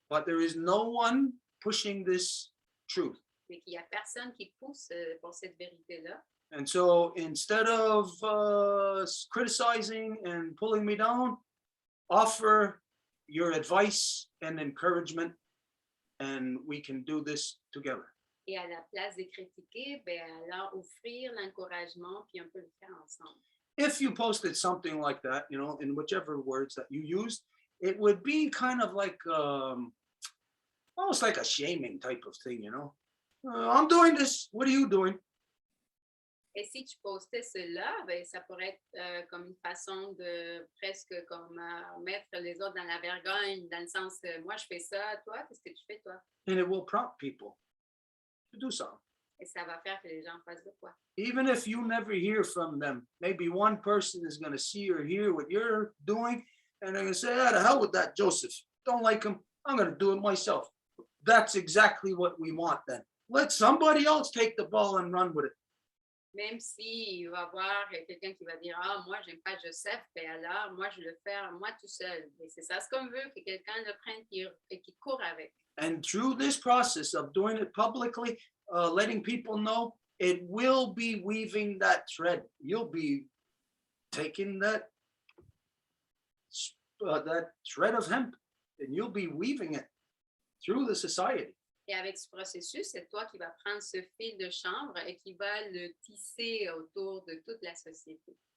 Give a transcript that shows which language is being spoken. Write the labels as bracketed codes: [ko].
[en] But there is no one pushing this truth. [fr] mais qu'il n'y a personne qui pousse pour cette vérité-là. [en] And so instead of criticizing and pulling me down, offer your advice and encouragement, and we can do this together. [fr] Et à la place de critiquer, ben alors offrir l'encouragement, puis on peut le faire ensemble. [en] If you posted something like that, you know, in whichever words that you used, it would be kind of like almost like a shaming type of thing, you know. I'm doing this. What are you doing? [fr] Et si tu postais cela, ben, ça pourrait être comme une façon de presque comme mettre les autres dans la vergogne, dans le sens moi je fais ça, toi, qu'est-ce que tu fais toi? [en] And it will prompt people to do something. [fr] Et ça va faire que les gens fassent de quoi? [en] Even if you never hear from them, maybe one person is going to see or hear what you're doing, and they're going to say, "Ah, the hell with that Joseph. Don't like him. I'm going to do it myself." That's exactly what we want then. Let somebody else take the ball and run with it. [fr] Même s'il va y avoir quelqu'un qui va dire « Ah, moi, j'aime pas Joseph, ben alors, moi, je vais le faire moi tout seul. » Et c'est ça ce qu'on veut, que quelqu'un le prenne et qui court avec. [en] And through this process of doing it publicly, letting people know, it will be weaving that thread. You'll be taking that thread of hemp and you'll be weaving it through the society. [fr] Et avec ce processus, c'est toi qui vas prendre ce fil de chanvre et qui va le tisser autour de toute la société.